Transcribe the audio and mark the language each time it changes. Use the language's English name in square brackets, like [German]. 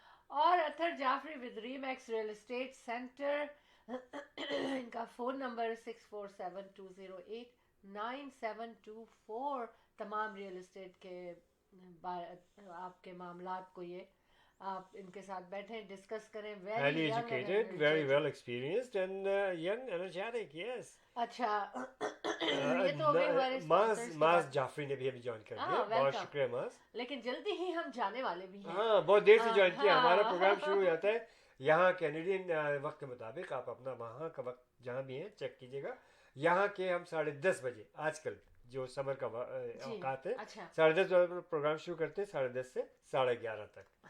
[Urdu] اور اتھر Jafri with remix real estate centre, ان کا phone number 64720897724. تمام ریئل اسٹیٹ کے آپ کے معاملات کو یہ آپ ان کے ساتھ بیٹھیں, ڈسکس کریں. [English] Highly educated, very well experienced and young, energetic, yes. [Urdu] اچھا یہ تو ابھی ہمارے ماز جعفری نے بھی ابھی جوائن کر دیا, بہت شکریہ ماز. لیکن جلدی ہی ہم جانے والے بھی ہیں. ہاں بہت دیر سے جوائن کیا. ہمارا پروگرام شروع ہو جاتا ہے یہاں کینیڈین وقت کے مطابق. آپ اپنا وہاں کا وقت جہاں بھی ہیں چیک کیجیے گا. یہاں کے ہم 10:30 بجے آج کل جو سمر کا اوقات ہے 10:30 بجے پروگرام شروع کرتے ہیں, 10:30 سے 11:30 تک.